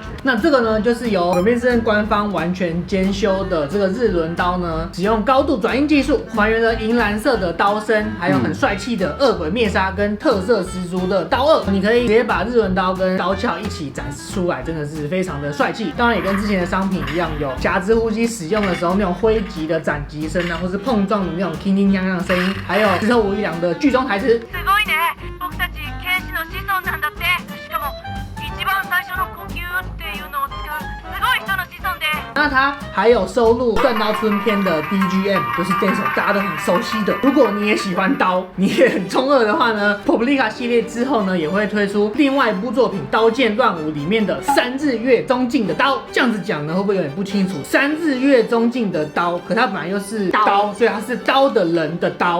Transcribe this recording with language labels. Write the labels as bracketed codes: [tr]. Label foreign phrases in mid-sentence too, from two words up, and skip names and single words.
[zh] 那这个呢，就是由鬼灭之刃官方完全监修的这个日轮刀呢，使用高度转印技术，还原了银蓝色的刀身，还有很帅气的恶鬼灭杀跟特色十足的刀颚。你可以直接把日轮刀跟刀鞘一起展示出来，真的是非常的帅气。当然也跟之前的商品一样，有霞之呼吸使用的时候那种挥击的斩击声啊，或是碰撞的那种铿铿锵锵的声音，还有石头无一郎的剧中台词。 [ja] すごいね。僕たち剣士の子孫なんだって。しかも一番最初の呼吸っていうのを使うすごい人の子孫で。 [zh] 那它还有收录《断刀春篇》的 BGM， 就是这首大家都很熟悉的。如果你也喜欢刀，你也很中二的话呢 ，Publica 系列之后呢，也会推出另外一部作品《刀剑乱舞》里面的3日月宗敬的刀。这样子讲呢，会不会有点不清楚？3日月宗敬的刀，可它本来又是刀，所以它是刀的人的刀。